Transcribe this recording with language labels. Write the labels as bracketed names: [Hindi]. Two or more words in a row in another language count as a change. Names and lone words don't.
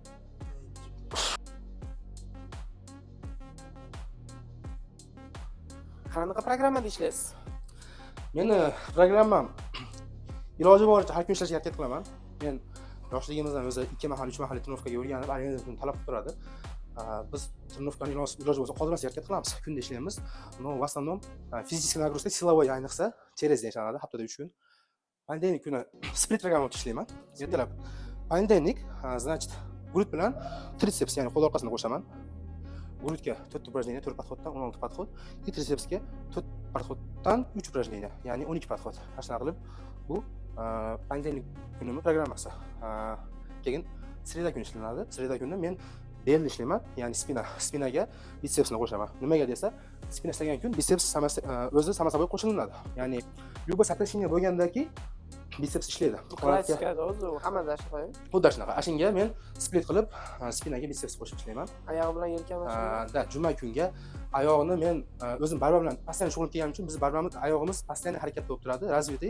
[Uzbek] Qanaqa programmada ishlaysiz? Meni programmam iloji boricha har kun ishlashga harakat qilaman. Men yoshligimizdan o'zi 2 mahal, 3 mahal trenovkaga o'rganib, organizmni talab qilib turadi. Biz trenovkani iloji bo'lsa qoldirmasga harakat qilamiz. Kunda ishlaymiz. [Russian] Но в основном физическая нагрузка, силовой ayniqsa, через день [Uzbek] ishlanadi, haftada 3 kun. Понедельник kuni split programmada ishlayman. Ertalab понедельник, значит, grup bilan triceps, ya'ni qo'l orqasini qo'shaman. [Russian] Grudga 4 упражнение, 4 подходdan 16 подход, и трицепsga 4 подходdan 3 упражнение, ya'ni 12 подход. [Uzbek] Shunday qilib bu понедельник kunimi programmasi. Keyin sreda kuni ishlanadi. Sreda kuni men bel ishlayman, ya'ni spinaga bitsepsni qo'shaman. Nimaga desa, spina ishlagan kun biceps o'zi [Russian] само собой [Uzbek] qo'shilinadi. Ya'ni [Russian] любое сокращение [Uzbek] bo'lgandaki biceps ishlaydi. Klassikada o'zi hammada shunday. Xuddi shunaqa. Ashunga men split qilib, spinaga biceps qo'shib ishlayman. Oyog'i bilan yelkamashina. Da, juma kunga oyog'ini men o'zim barba bilan постоянно shug'ullanganim uchun biz barbamiz oyog'imiz постоянно harakatda bo'lib turadi, развитый.